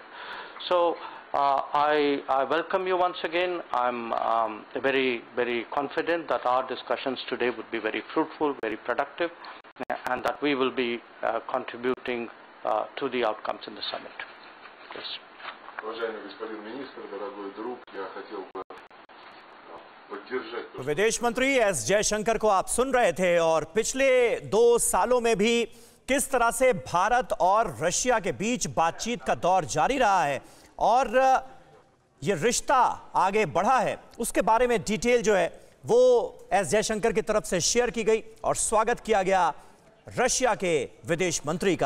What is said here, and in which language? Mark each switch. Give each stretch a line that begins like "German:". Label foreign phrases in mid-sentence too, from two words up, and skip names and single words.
English: So I welcome you once again. I'm very, very confident that our discussions today would be very fruitful, very productive, and that we will be contributing to the outcomes in the summit. Yes.
Russian: Уважаемый господин министр, дорогой друг, я хотел бы поддержать.
Hindi: विदेश मंत्री एस जयशंकर को आप सुन रहे थे और पिछले 2 सालों में भी किस तरह से भारत और रशिया के बीच बातचीत का दौर जारी रहा है और ये रिश्ता आगे बढ़ा है, उसके बारे में डिटेल जो है वो एस जयशंकर की तरफ से शेयर की गई और स्वागत किया गया रशिया के विदेश मंत्री का।